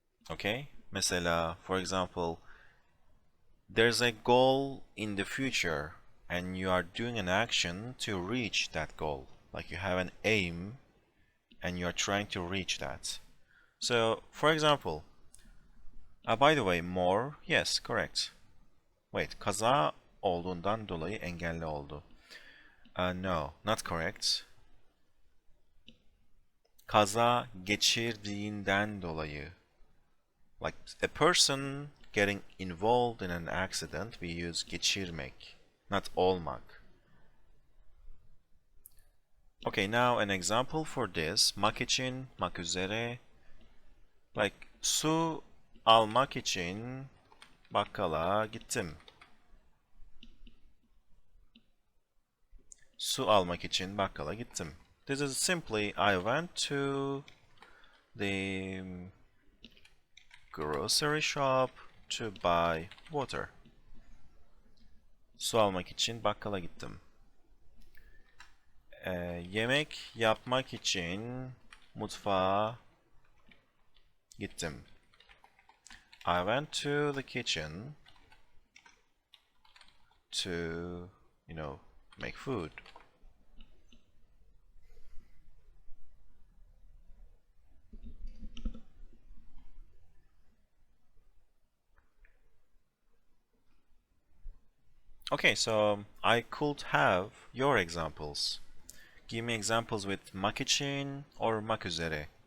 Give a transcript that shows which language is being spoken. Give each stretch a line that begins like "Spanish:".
English: Okay? Mesela, for example, there's a goal in the future and you are doing an action to reach that goal. Like you have an aim and you are trying to reach that. So, for example, by the way, more, yes, correct.
Turkish: Wait, kaza olduğundan dolayı engelli oldu.
English: No, not correct.
Turkish: Kaza geçirdiğinden dolayı.
English: Like a person getting involved in an accident, we use geçirmek, not olmak. Okay, now an example for this.
Turkish: Mak için, mak üzere. Like su almak için bakkala gittim. Su almak için bakkala gittim.
English: This is simply I went to the grocery shop to buy water.
Turkish: Su almak için bakkala gittim. Yemek yapmak için mutfağa gittim.
English: I went to the kitchen to, make food. Okay, so I could have your examples. Give me examples with mak için or mak üzere.